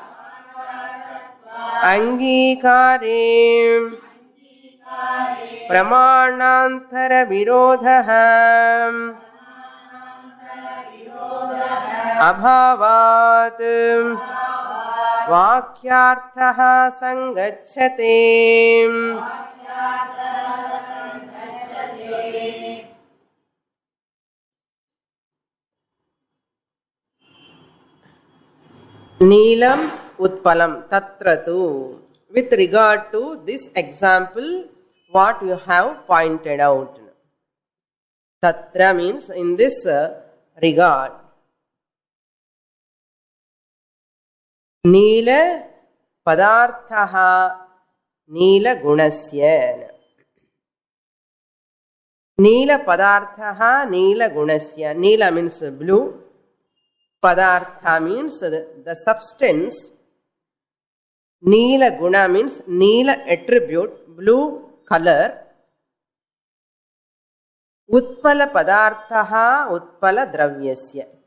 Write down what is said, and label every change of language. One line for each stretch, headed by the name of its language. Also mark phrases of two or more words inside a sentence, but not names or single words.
Sanskrit: Angikarim Pramanantara Virodham Abhavat Vakyarthaha Sangacchate. Neelam Utpalam Tatratu.
English: With regard to this example, what you have pointed out. Tatra means in this regard.
Sanskrit: Neela Padarthaha Neela Gunasya. Neela Padarthaha Neela Gunasya.
English: Neela means blue. Padartha means the substance.
Sanskrit: Neela Guna
English: means Neela attribute, blue color.
Sanskrit: Utpala Padarthaha Utpala Dravyasya.